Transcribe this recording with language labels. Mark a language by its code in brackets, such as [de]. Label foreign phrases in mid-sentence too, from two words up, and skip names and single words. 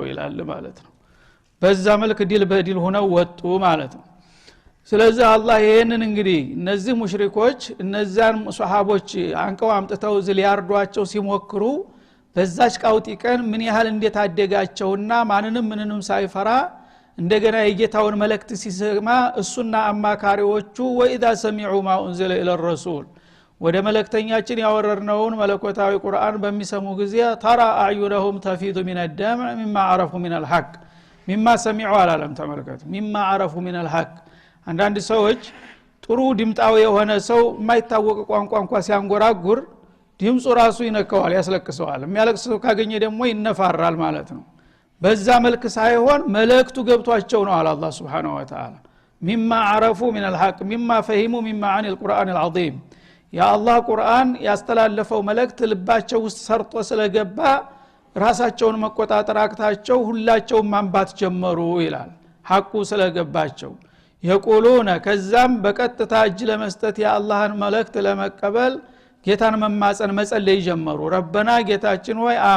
[am] ይላል ማለት ነው። በዛ መልክ ዲል በዲል ሆነው ወጡ ማለት ነው። ስለዚህ አላህ ይሄንን እንግዲህ እነዚህ ሙሽሪኮች እነዛን ሱሐቦች አንቀው አምጥተው ሊያርዷቸው ሲሞክሩ በዛች ቃውጢ ቀን ምን ያህል እንደታደጋቸውና ምንንም ሳይፈራ እንደገና የጌታውን መልእክት ሲሰማ እሱና አማካሪዎቹ [ar] وإذا سمعوا ما أنزل إلى الرسول [am] ወደ መልእክተኛችን ያወረድነውን መለኮታዊ ቁርአን በሚሰሙ ጊዜ [ar] ترى أعينهم تفيض من الدمع مما عرفوا من الحق مما سمعوا [am] አላለም። ተመልከቱ مما [ar] عرفوا من الحق። [am] አንዳንድ ሰዎች ጥሩ ድምጣው የሆነ ሰው የማይታወቅ ቋንቋ እንኳን ሲያንጎራጉር ድምጹ ራሱ ይነካዋል፣ ያስለቅሰዋል። የሚያለቅስ ሰው ካገኘ ደግሞ ይነፋራል ማለት ነው። በዛ መልክ ሳይሆን መልእክቱ ገብቷቸው ነው አላህ [ar] سبحانه و تعالى مما عرفوا من الحق مما فهموا مما عن القرآن العظيم። [am] ያ አላህ ቁርአን ያስተላለፈው መልእክት ልባቸው ውስጥ ሰርጦ ስለገባ ራሳቸውን መቆጣጠር አቅታቸው ሁላቸውም ማንባት ጀመሩ ይላል። ሐቁ ስለገባቸው የቁሉና ከዛም በቀጥታ እጅ ለመስጠት የአላህን መልእክት ለመቀበል ጌታን መማፀን መጸለይ ጀመሩ። ረበና ጌታችን ሆይ